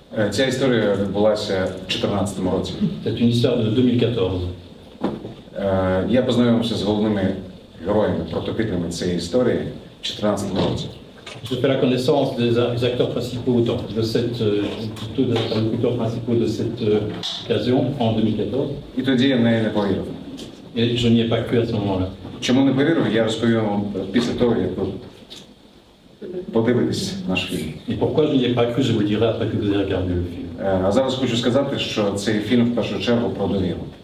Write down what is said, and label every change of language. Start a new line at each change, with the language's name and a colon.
Ukrainian: Ця історія відбулася в 2014 році.
French: C'est une histoire de 2014.
Ukrainian: Я познайомився з головними героями, прототипами цієї історії в 2014 році.
French: Je fais la connaissance des acteurs principaux de cette, des interlocuteurs principaux de cette occasion en 2014.
Ukrainian: І тоді я в неї не повірив.
French: Et je n'y ai pas cru à ce moment-là.
Ukrainian: Чому не повірив, я розповім вам після того, як ви подивитесь наш фільм.
French: Et pourquoi je n'y ai pas cru, je vous le dirai après que vous ayez regardé le film.
Ukrainian: А зараз хочу сказати, що цей фільм в першу чергу про довіру.